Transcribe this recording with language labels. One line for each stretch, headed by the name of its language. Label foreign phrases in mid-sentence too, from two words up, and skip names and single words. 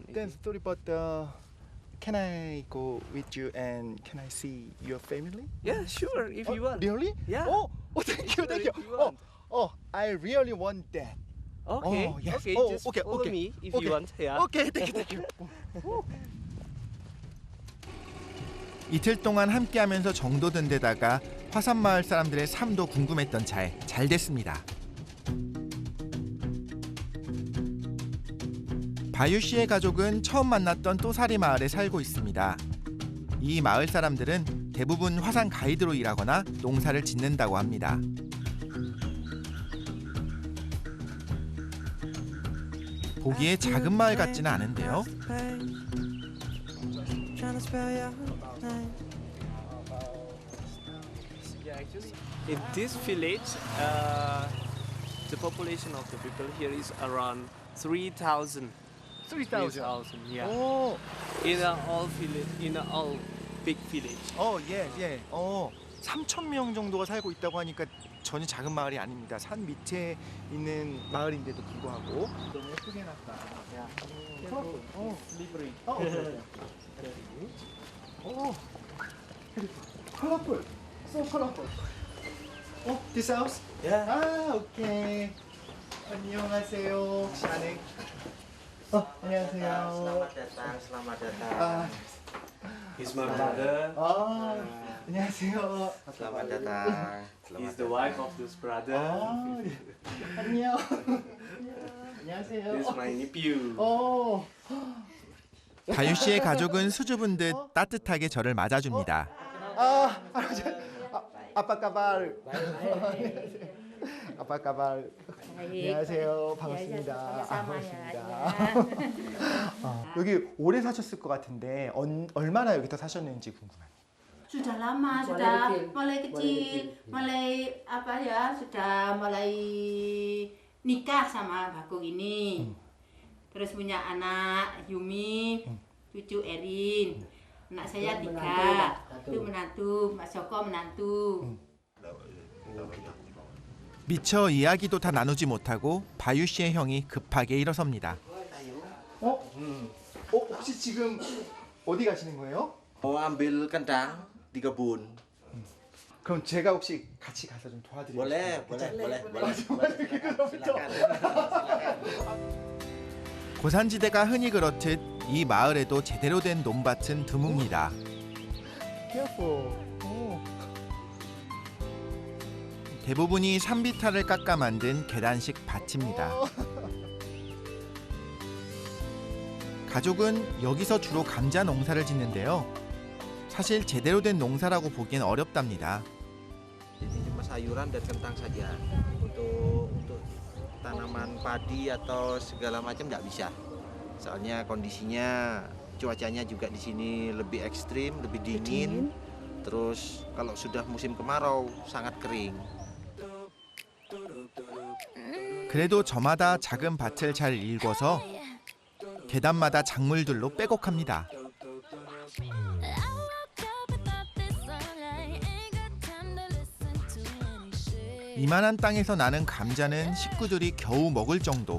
English: then sorry, but can I go with you and can I see your family? Yeah, sure, if you want. Really? Yeah. Oh, thank you, thank you. If you want. I really want that. Okay. Oh, yes. Okay. Oh, Just okay, follow okay. me if Okay. you want. Yeah. Okay, thank you.
Korean: 이틀 동안 함께하면서 정도 든 데다가 화산마을 사람들의 삶도 궁금했던 차에 잘 됐습니다. 바유 씨의 가족은 처음 만났던 또사리 마을에 살고 있습니다. 이 마을 사람들은 대부분 화산 가이드로 일하거나 농사를 짓는다고 합니다. 보기에 작은 마을 같지는 않은데요.
English: Yeah, actually, in this village, the population of the people here is around 3,000. 3,000. Yeah. 오, In a all village, in a all big village.
Korean: 예. 3,000명 정도가 살고 있다고 하니까 전혀 작은 마을이 아닙니다. 산 밑에 있는 마을인데도 불구하고 너무 예쁘게 해놨다. 야,
English: Livery. 컬러풀, so colorful. This house? Yeah.
Korean: 오케이. 안녕하세요. 혹시 안에? 안녕하세요.
Indonesian: Selamat datang.
English: He's my brother.
Korean: 안녕하세요.
Indonesian: Selamat datang.
English: He's the wife of this brother.
Korean: 안녕. 안녕하세요.
English: He's my nephew.
Korean: 가유 씨의 가족은 수줍은 듯 따뜻하게 저를 맞아줍니다. 할아버지. 아빠 가발. 아빠 가발. 안녕하세요. 반갑습니다. 여기 오래 사셨을 것 같은데 얼마나 여기서 사셨는지 궁금해요.
Indonesian: Sudah lama, sudah mulai kecil, mulai apa ya, sudah mulai nikah sama Bakung ini. Terus punya anak Yumi, cucu Erin. Anak saya 3, itu menantu, Mas Joko menantu.
Korean: 미처 이야기도 다 나누지 못하고 바유 씨의 형이 급하게 일어섭니다. 혹시 지금 어디 가시는 거예요?
Indonesian: Mau ambil kentang di kebun.
Korean: 그럼 제가 혹시 같이 가서 좀 도와드릴게요.
Indonesian: Boleh.
Korean: 고산지대가 흔히 그렇듯 이 마을에도 제대로 된 논밭은 드뭅니다. 대부분이 산비탈을 깎아 만든 계단식 밭입니다. 가족은 여기서 주로 감자 농사를 짓는데요. 사실 제대로 된 농사라고 보기엔 어렵답니다.
Indonesian: Ini cuma sayuran dan kentang saja. Untuk tanaman padi atau segala macam nggak bisa. Soalnya kondisinya cuacanya juga di sini lebih ekstrim, lebih dingin. Terus kalau sudah musim kemarau sangat kering.
Korean: 그래도 저마다 작은 밭을 잘 일궈서 계단마다 작물들로 빼곡합니다. 이만한 땅에서 나는 감자는 식구들이 겨우 먹을 정도.